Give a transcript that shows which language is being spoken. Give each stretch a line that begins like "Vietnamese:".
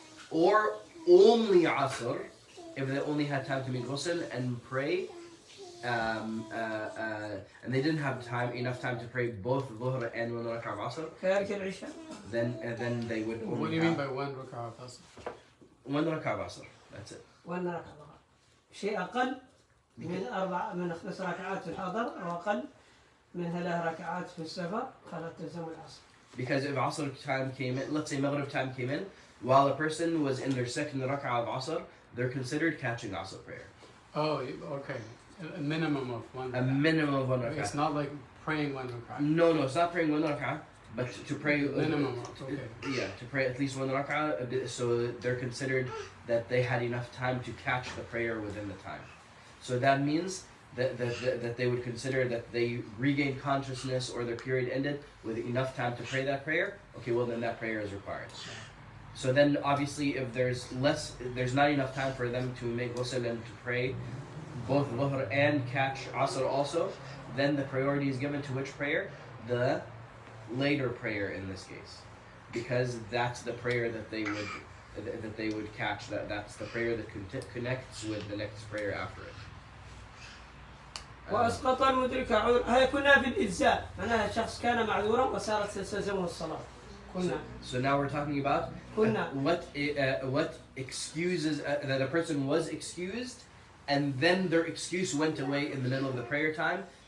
English: Or only Asr, if they only had time to make ghusl and pray. And they didn't have enough time to pray both Dhuhr and 1 rak'ah of Asr. Then they would only What do you mean by 1 rak'ah of Asr? 1 rak'ah of Asr. That's it.
Arabic: وأن ركعة شيء أقل من 5 ركعات في الحضر أو أقل من 3 ركعات في السفر فلا تلزم العصر.
English: Because if Asr time came in, let's say Maghrib time came in, while a person was in their second rak'ah of Asr, they're considered catching Asr prayer. Oh, okay. A minimum of one. A minimum of 1 rak'ah. It's not like praying 1 rak'ah. No, it's not praying 1 rak'ah, but to pray. Minimum. Okay. Yeah, to pray at least 1 rak'ah, so they're considered that they had enough time to catch the prayer within the time. So that means that they would consider that they regained consciousness or their period ended with enough time to pray that prayer. Okay, well then that prayer is required. So then obviously if there's not enough time for them to make ghusl and to pray both dhuhr and catch asr also, then the priority is given to which prayer? The later prayer in this case, because that's the prayer that they would catch. That's the prayer that connects with the next prayer after it.
Arabic: وأسقط المدرك عذر. هاي كنا في الإجزاء، معناها الشخص كان معذورا وصارت تلزمه الصلاة. كنا.
English: So now we're talking about what excuses that a person was excused, and then their excuse went away in the middle of the prayer time.